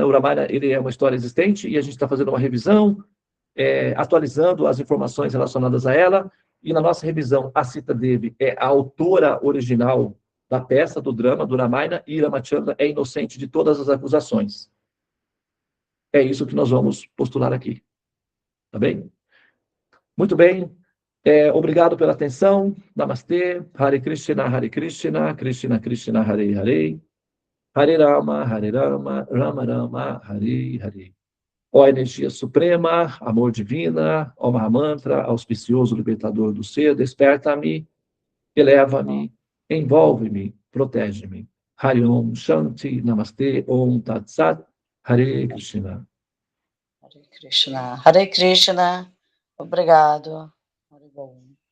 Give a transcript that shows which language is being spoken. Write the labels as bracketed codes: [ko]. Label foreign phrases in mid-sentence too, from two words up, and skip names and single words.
[pt] O Ramayana, ele é uma história existente, e a gente está fazendo uma revisão, atualizando as informações relacionadas a ela, e na nossa revisão, a Sita Devi é a autora original da peça, do drama, do Ramayana, e Ramachandra é inocente de todas as acusações. É isso que nós vamos postular aqui. Tá bem? Muito bem. Obrigado pela atenção. Namastê. [sa] Hare Krishna, Krishna Krishna, Hare Hare. Hare Rama, Rama Rama, Hare Hare. [pt] Ó energia suprema, amor divina, ó Mahamantra, auspicioso libertador do ser, desperta-me, eleva-me, envolve-me, protege-me. [sa] Hare Om Shanti, Namastê, Om Tat Sat, Hare Krishna. Hare Krishna. Hare Krishna. [pt] Obrigado. [sa] Hare Bom.